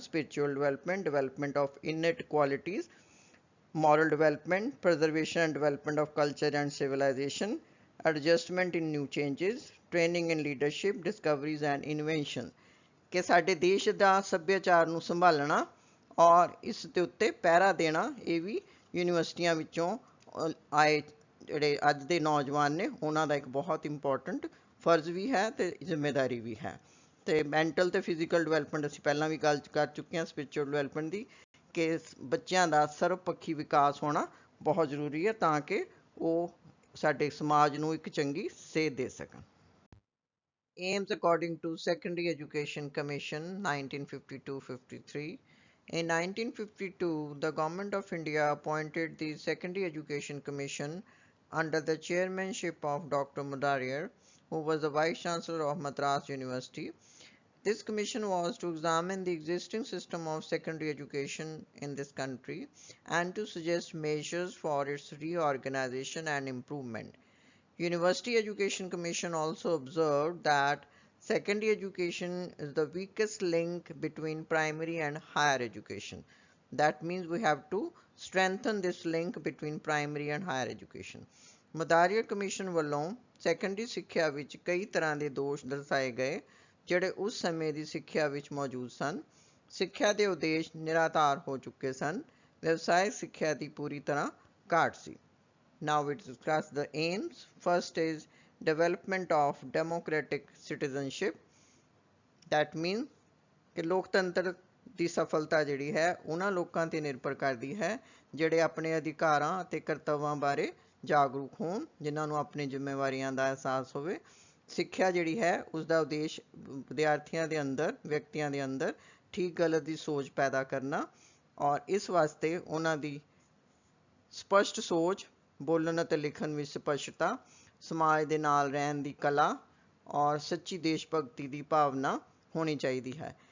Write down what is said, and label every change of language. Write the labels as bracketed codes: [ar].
[en] spiritual development, development of innate qualities, moral development, preservation and development of culture and civilization, adjustment in new changes, training in leadership, discoveries and invention, [pa] ਕਿ ਸਾਡੇ ਦੇਸ਼ ਦਾ ਸੱਭਿਆਚਾਰ ਨੂੰ ਸੰਭਾਲਣਾ ਔਰ ਇਸ ਦੇ ਉੱਤੇ ਪਹਿਰਾ ਦੇਣਾ ਇਹ ਵੀ ਯੂਨੀਵਰਸਿਟੀਆਂ ਵਿੱਚੋਂ ਆਏ ਜਿਹੜੇ ਅੱਜ ਦੇ ਨੌਜਵਾਨ ਨੇ ਉਹਨਾਂ ਦਾ ਇੱਕ ਬਹੁਤ ਇੰਪੋਰਟੈਂਟ ਫਰਜ਼ ਵੀ ਹੈ ਤੇ ਜ਼ਿੰਮੇਦਾਰੀ ਵੀ ਹੈ। ਤੇ ਮੈਂਟਲ ਤੇ ਫਿਜ਼ੀਕਲ ਡਿਵੈਲਪਮੈਂਟ ਅਸੀਂ ਪਹਿਲਾਂ ਵੀ ਗੱਲ ਕਰ ਚੁੱਕੇ ਹਾਂ ਸਪਿਰਿਚੁਅਲ ਡਿਵੈਲਪਮੈਂਟ ਦੀ, ਕਿ ਬੱਚਿਆਂ ਦਾ ਸਰਵਪੱਖੀ ਵਿਕਾਸ ਹੋਣਾ ਬਹੁਤ ਜ਼ਰੂਰੀ ਹੈ ਤਾਂ ਕਿ ਉਹ ਸਾਡੇ ਸਮਾਜ ਨੂੰ ਇੱਕ ਚੰਗੀ ਸੇਧ ਦੇ ਸਕਣ। [en] Aims according to Secondary Education Commission 1952-53. In 1952, the Government of India appointed the Secondary Education Commission under the chairmanship of Dr. Madariar, who was the Vice Chancellor of Madras University. This commission was to examine the existing system of secondary education in this country and to suggest measures for its reorganization and improvement. University Education Commission also observed that secondary education is the weakest link between primary and higher education. That means we have to strengthen this link between primary and higher education. [pa] Madariar Commission ਵੱਲੋਂ secondary ਸਿੱਖਿਆ ਵਿੱਚ ਕਈ ਤਰ੍ਹਾਂ ਦੇ ਦੋਸ਼ ਦਰਸਾਏ ਗਏ ਜਿਹੜੇ ਉਸ ਸਮੇਂ ਦੀ ਸਿੱਖਿਆ ਵਿੱਚ ਮੌਜੂਦ ਸਨ। ਸਿੱਖਿਆ ਦੇ ਉਦੇਸ਼ ਨਿਰਾਧਾਰ ਹੋ ਚੁੱਕੇ ਸਨ। ਵਿਵਸਾਇਕ ਸਿੱਖਿਆ ਦੀ ਪੂਰੀ ਤਰ੍ਹਾਂ ਘਾਟ ਸੀ। [en] Now we discuss the aims. First is development of democratic citizenship. That means [pa] ਕਿ ਲੋਕਤੰਤਰ ਦੀ ਸਫਲਤਾ ਜਿਹੜੀ ਹੈ ਉਹਨਾਂ ਲੋਕਾਂ ਤੇ ਨਿਰਭਰ ਕਰਦੀ ਹੈ ਜਿਹੜੇ ਆਪਣੇ ਅਧਿਕਾਰਾਂ ਅਤੇ ਕਰਤੱਵਾਂ ਬਾਰੇ ਜਾਗਰੂਕ ਹੋਣ, ਜਿਨ੍ਹਾਂ ਨੂੰ ਆਪਣੀ ਜ਼ਿੰਮੇਵਾਰੀਆਂ ਦਾ ਅਹਿਸਾਸ ਹੋਵੇ। ਸਿੱਖਿਆ ਜਿਹੜੀ ਹੈ ਉਸਦਾ ਉਦੇਸ਼ ਵਿਦਿਆਰਥੀਆਂ ਦੇ ਅੰਦਰ, ਵਿਅਕਤੀਆਂ ਦੇ ਅੰਦਰ ਠੀਕ ਗਲਤ ਦੀ ਸੋਚ ਪੈਦਾ ਕਰਨਾ ਔਰ ਇਸ ਵਾਸਤੇ ਉਹਨਾਂ ਦੀ ਸਪਸ਼ਟ ਸੋਚ, ਬੋਲਣ ਅਤੇ ਲਿਖਣ ਵਿੱਚ ਸਪਸ਼ਟਤਾ, ਸਮਾਜ ਦੇ ਨਾਲ ਰਹਿਣ ਦੀ ਕਲਾ ਔਰ ਸੱਚੀ ਦੇਸ਼ ਭਗਤੀ ਦੀ ਭਾਵਨਾ ਹੋਣੀ ਚਾਹੀਦੀ ਹੈ।